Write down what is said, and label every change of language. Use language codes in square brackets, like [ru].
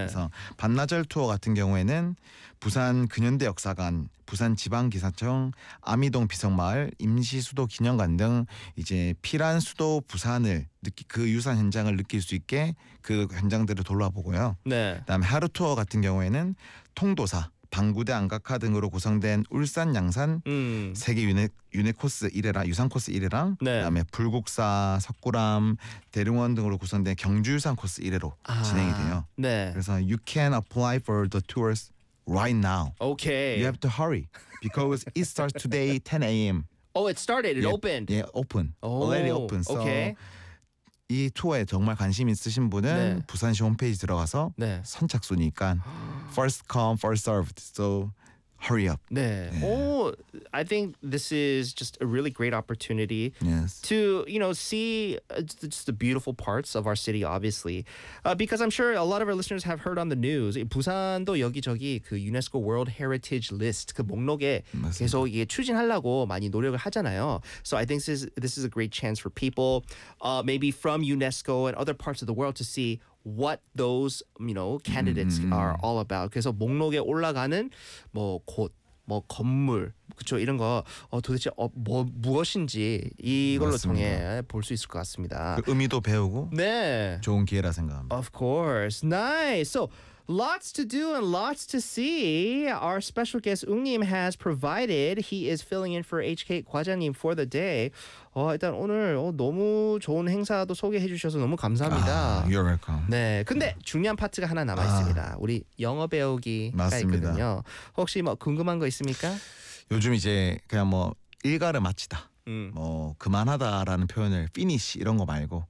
[ko] 그래서 반나절 투어 같은 경우에는 부산 근현대 역사관, 부산 지방기사청, 아미동 비석마을, 임시수도 기념관 등 이제 피란 수도 부산을 느끼 그 유산 현장을 느낄 수 있게 그 현장들을 돌아보고요. 네. 그다음에 하루 투어 같은 경우에는 통도사, 방구대 안각화 등으로 구성된 울산 양산 세계 유네코스 1회랑 유산 코스 1회랑 네. 그다음에 불국사, 석굴암, 대릉원 등으로 구성된 경주 유산 코스 1회로 진행이 돼요. 네. 그래서 [en] you can apply for the tours right now. Okay. You have to hurry because it starts today 10 a.m. Oh, it started. It opened. Yeah, open. Already open. So okay. [ko] 이 투어에 정말 관심 있으신 분은 네. 부산시 홈페이지 들어가서 네. 선착순이니까 [en] first come, first served. So hurry up. [ko] 네. 네. [en] Oh, I think this is just a really great opportunity yes. to, you know, see just the beautiful parts of our city, obviously. Because I'm sure a lot of our listeners have heard on the news, [ko] 부산도 여기저기 그 UNESCO World Heritage List 그 목록에 맞습니다. 계속 이게 추진하려고 많이 노력을 하잖아요. [en] So I think this is a great chance for people, maybe from UNESCO and other parts of the world to see what those, you know, candidates are all about. [ko] 그래서 목록에 올라가는 뭐 곳, 뭐 건물, 그렇죠? 이런 거 도대체 뭐 무엇인지 이걸로 통해 볼 수 있을 것 같습니다. 그 의미도 배우고 네. 좋은 기회라 생각합니다. [en] Of course. Nice. So, lots to do and lots to see. Our special guest 웅님 has provided. He is filling in for HK 과장님 for the day. [ko] 일단 오늘 너무 좋은 행사도 소개해 주셔서 너무 감사합니다. [en] You're welcome. [ko] 네, 근데 중요한 파트가 하나 남아 있습니다. 우리 영어 배우기가 맞습니다. 있거든요. 혹시 뭐 궁금한 거 있습니까? 요즘 이제 그냥 뭐 일가를 마치다, 뭐 그만하다라는 표현을 finish 이런 거 말고